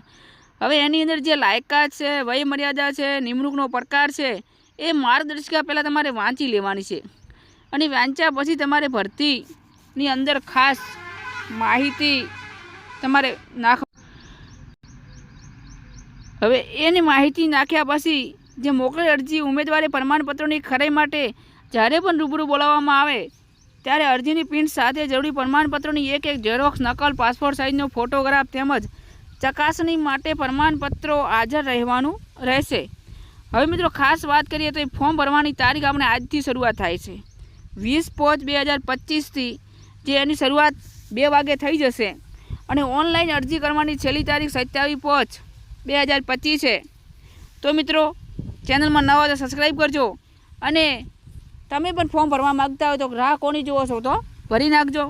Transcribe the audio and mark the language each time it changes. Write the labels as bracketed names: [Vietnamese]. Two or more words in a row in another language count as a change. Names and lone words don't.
[Gujarati] હવે એની અંદર જે લાયકાત છે, વય મર્યાદા છે, નિમણૂકનો પ્રકાર છે એ માર્ગદર્શિકા પહેલા તમારે વાંચી લેવાની છે અને વાંચ્યા પછી તમારે ભરતીની અંદર ખાસ માહિતી તમારે નાખ। હવે એની માહિતી નાખ્યા પછી જે મોકળેલ અરજી ઉમેદવારે પ્રમાણપત્રોની ખરાઈ માટે જ્યારે પણ રૂબરૂ બોલાવવામાં આવે ત્યારે અરજીની પ્રિન્ટ સાથે જરૂરી પ્રમાણપત્રોની એક જેરોક્સ નકલ, પાસપોર્ટ સાઇઝનો ફોટોગ્રાફ તેમજ ચકાસણી માટે પ્રમાણપત્રો હાજર રહેવાનું રહેશે। હવે મિત્રો ખાસ વાત કરીએ તો ફોર્મ ભરવાની તારીખ આપણે આજથી શરૂઆત થાય છે 20/5/2025 થી, જે એની શરૂઆત 2 વાગે થઈ જશે અને ઓનલાઇન અરજી કરવાની છેલ્લી તારીખ 27/5/2025 હૈ। તો મિત્રો ચેનલ માં નવા તો સબ્સ્ક્રાઇબ કરજો અને તમે પણ ફોર્મ ભરવા માંગતા હો તો રાહ કોની જોવો છો તો ભરી નાખજો।